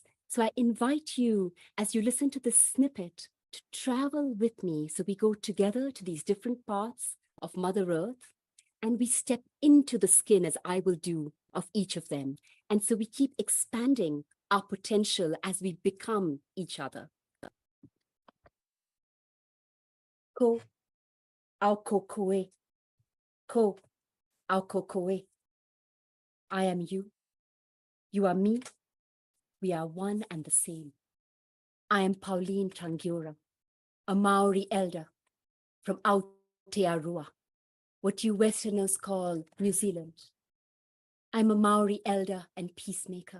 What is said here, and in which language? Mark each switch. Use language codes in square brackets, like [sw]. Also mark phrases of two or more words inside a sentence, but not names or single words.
[en] So I invite you, as you listen to this snippet, to travel with me. So we go together to these different parts of Mother Earth, and we step into the skin, as I will do, of each of them. And so we keep expanding our potential as we become each other. [mi] Ko au kokoe, ko au kokoe. [en] I am you, you are me, we are one and the same. I am Pauline Tangiora, a Maori elder from Aotearoa, what you Westerners call New Zealand. I'm a Maori elder and peacemaker.